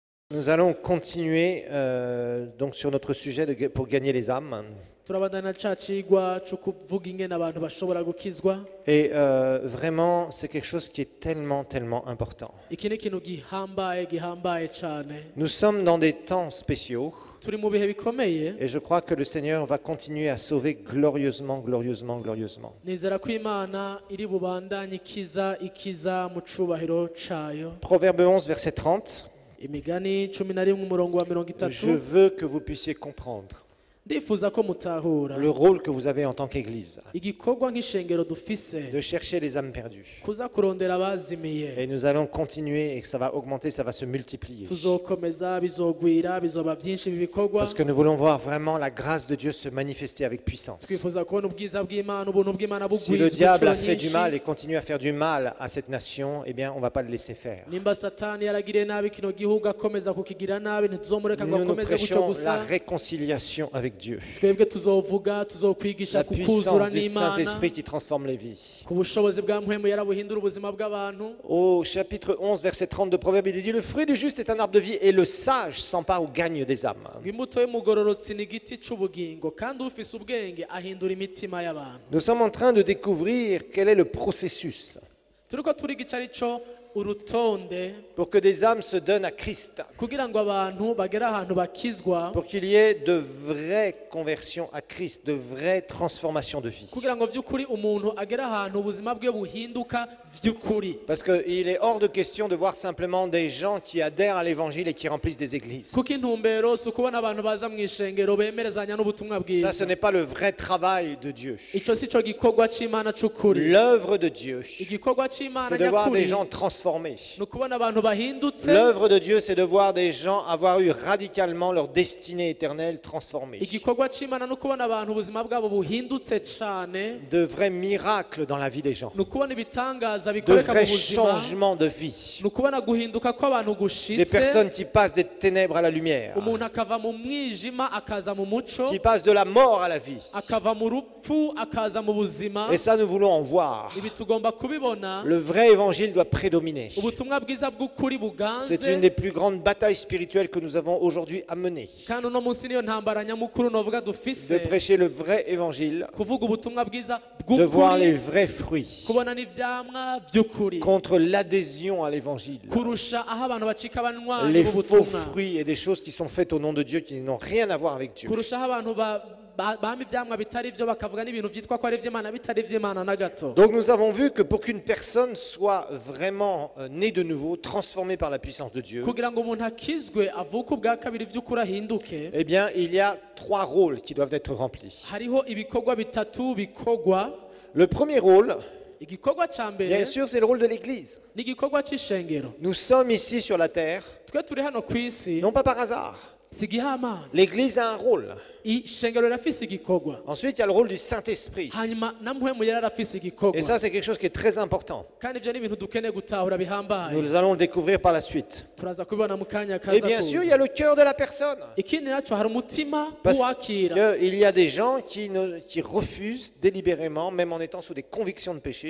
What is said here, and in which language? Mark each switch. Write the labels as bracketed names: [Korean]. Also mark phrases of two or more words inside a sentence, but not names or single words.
[French] Nous allons continuer donc sur notre sujet pour gagner les âmes. [Rundi] turabandana ca cigwa co kuvuga ingene abantu bashobora gukizwa. [French] Et vraiment, c'est quelque chose qui est tellement, tellement important. [Rundi] Iki ni ikintu gihambaye cane. [French] Nous sommes dans des temps spéciaux [Rundi] Turi mu bihe bikomeye, [French] et je crois que le Seigneur va continuer à sauver glorieusement, glorieusement, glorieusement. [Rundi] nizera ko Imana iri bubandanye ikiza mu cubahiro cayo. [French] Proverbe 11, verset 30. [Rundi] Imigani 11 umurongo wa [French] Je 30. veux que vous puissiez comprendre [Rundi] Ndifuza ko mutahura [French] le rôle que vous avez en tant qu'Église, [Rundi] igikorwa nk'ishengero dufise [French] de chercher les âmes perdues. [Rundi] kuza kurondera abazimiye. [French] Et nous allons continuer et que ça va augmenter, ça va se multiplier. [Rundi] Tuzokomeza, bizogwira, bizoba byinshi ibi bikorwa. [French] Parce que nous voulons voir vraiment la grâce de Dieu se manifester avec puissance. [Rundi] Twifuza kubona ubwiza bw'Imana, ubuntu bw'Imana [French] Si le [Rundi] bugwizwa [French] diable a [Rundi] inshuro [French] fait du [Rundi] nyinshi. [French] mal et continue à faire du mal à cette nation, eh bien, on ne va pas le laisser faire. [Rundi] Nimba satani yaragiriye nabi kino gihugu akomeza kukigira nabi, ntituzomureka ngo [French] Nous nous [Rundi] akomeze gutyo [French] prêchons [Rundi] gusa. [French] la réconciliation avec Dieu. [Rundi] Twebwe tuzovuga, tuzokwigisha [French] La [Rundi] kukuzura [French] puissance du [Rundi] n'Imana, [French] Saint-Esprit qui transforme les vies. [Rundi] ku bushobozi bwa mpwemu yarabuhindura ubuzima bw'abantu. [French] Au chapitre 11, verset 30 de Proverbe, il est dit: le fruit du juste est un arbre de vie et le sage s'empare ou gagne des âmes. [Rundi] Ngo imbuto y'umugororotsi ni igiti c'ubugingo, kandi ufise ubwenge ahindura imitima y'abantu. [French] Nous sommes en train de découvrir quel est le processus [Rundi] Turiko turiga ico arico urutonde [French] pour que des âmes se donnent à Christ, [Rundi] kugira ngo abantu bagere ahantu bakizwa, [French] pour qu'il y ait de vraies conversions à Christ, de vraies transformations de vie. [Rundi] kugira ngo vy'ukuri umuntu agere ahantu ubuzima bwe buhinduka vy'ukuri. [French] Parce qu'il est hors de question de voir simplement des gens qui adhèrent à l'évangile et qui remplissent des églises. [Rundi] Kuko intumbero si ukubona abantu baza mu ishengero bemerezanya n'ubutumwa [French] Ça, [Rundi] bwiza. [French] ce n'est pas le vrai travail de Dieu. [Rundi] Ico si co gikorwa c'Imana c'ukuri. [French] L'œuvre de Dieu, [Rundi] Igikorwa c'Imana [French] c'est de voir des [Rundi] nyakuri [French] gens transformés. [Rundi] ni ukubona abantu bahindutse. [French] L'œuvre de Dieu, c'est de voir des gens avoir eu radicalement leur destinée éternelle transformée. [Rundi] Igikorwa c'Imana ni ukubona abantu ubuzima bwabo buhindutse cane. [French] De vrais miracles dans la vie des gens. [Rundi] Ni ukubona ibitangaza [French] De [Rundi] bikoreka mu [French] vrais [Rundi] buzima. [French] changements de vie. [Rundi] Ni ukubona guhinduka kw'abantu [French] Des [Rundi] gushitse. [French] personnes qui passent des ténèbres à la lumière. [Rundi] Umuntu akava mu mwijima akaza mu muco, [French] Qui passent de la mort à la vie. [Rundi] akava mu rupfu akaza mu buzima. [French] Et ça, nous voulons en voir. [Rundi] Ibi tugomba kubibona. [French] Le vrai évangile doit prédominer. [Rundi] Ubutumwa bwiza bw'ukuri [French] C'est [Rundi] buganze. [French] une des plus grandes batailles spirituelles que nous avons aujourd'hui à mener. [Rundi] Kandi uno munsi niyo ntambara nyamukuru novuga [French] De [Rundi] dufise, [French] prêcher le vrai évangile, [Rundi] kuvuga ubutumwa bwiza [French] de voir les [Rundi] bw'ukuri, [French] vrais fruits [Rundi] kubona n'ivyamwa vy'ukuri, [French] contre l'adhésion à l'évangile. [Rundi] kurusha aho abantu bacika abanywanyi [French] Les faux [Rundi] b'ubutumwa, [French] fruits et des choses qui sont faites au nom de Dieu qui n'ont rien à voir avec Dieu. [Rundi] kurusha aho abantu bama ivyamwa bitari vyo bakavuga n'ibintu vyitwa ko ari ivy'Imana bitari ivy'Imana na gato. [French] Donc nous avons vu que pour qu'une personne soit vraiment née de nouveau, transformée par la puissance de Dieu, [Rundi] Kugira ngo umuntu akizwe avuke ubwa kabiri vy'ukuri ahinduke, [French] eh bien il y a trois rôles qui doivent être remplis. [Rundi] hariho ibikorwa bitatu bikorwa. [French] Le premier rôle, [Rundi] Igikorwa ca mbere [French] bien sûr, c'est le rôle de l'Église. [Rundi] ni igikorwa c'ishengero. [French] Nous sommes ici sur la terre, [Rundi] Twe turi hano kw'isi [French] non pas par hasard. [Rundi] si gihamana. [French] L'Église a un rôle. [Rundi] Ishengero rirafise igikorwa. [French] Ensuite, il y a le rôle du Saint-Esprit. [Rundi] Hanyuma na mpwemu yari arafise igikorwa. [French] Et ça, c'est quelque chose qui est très important. [Rundi] Kandi ivyo ni ibintu dukeneye gutahura bihambaye. [French] Nous allons le découvrir par la suite. [Rundi] Turaza kubibona mu kanya [French] Et [Rundi] kaza [French] bien sûr, il y [Rundi] kuza. [French] a le cœur de la personne. [Rundi] Ikindi naco hari umutima [French] Parce [Rundi] w'uwakira. [French] qu'il y a des gens qui refusent délibérément, même en étant sous des convictions de péché,